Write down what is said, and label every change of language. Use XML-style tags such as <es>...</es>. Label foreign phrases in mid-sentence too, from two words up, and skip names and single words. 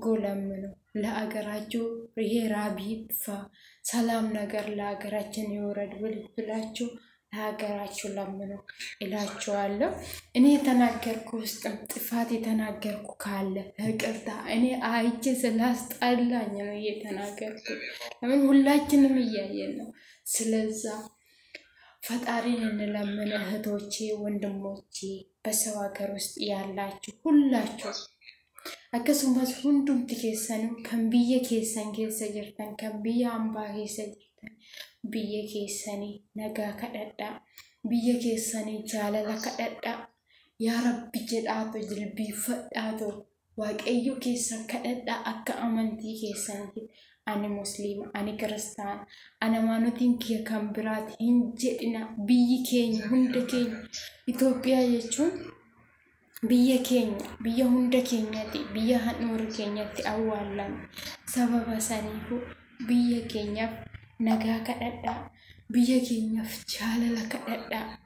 <am>ለምኑ። ለሀገራችሁ ይሄ ራብ ይጥፋ፣ ሰላም ነገር ለሀገራችን ይወረድ ብላችሁ ለሀገራችሁ ለምኑ እላችኋለሁ። እኔ የተናገርኩ ውስጥም ጥፋት የተናገርኩ ካለ ይቅርታ። እኔ አይቼ ስላስጠላኝ ነው እየተናገርኩ። ለምን ሁላችንም እያየን ነው። ስለዛ ፈጣሪን እንለምን እህቶቼ ወንድሞቼ በሰው ሀገር ውስጥ ያላችሁ ሁላችሁ</am> <om>akkasumas hundumti keessanuu kan biyya keessan keessa jirtan kan biyya hambaa keessa jirtan biyya keessanii nagaa kadhadhaa biyya keessanii jaalala kadhadhaa yaa rabbi jedhaatu jilbiifadhaatu waaqayyo keessan kadhadhaa akka amantii keessanitti ani musliima ani kristaan ana maanutiin kiyya kan biraati hin jedhina biyyi keenya hunda keenya Itoophiyaa jechuun biyya keenya biyya hunda keenyatti biyya handhuura keenyatti awwaalan sababa saniifu biyya keenyaaf nagaa kadhadhaa biyya keenyaaf jaalala kadhadhaa</om>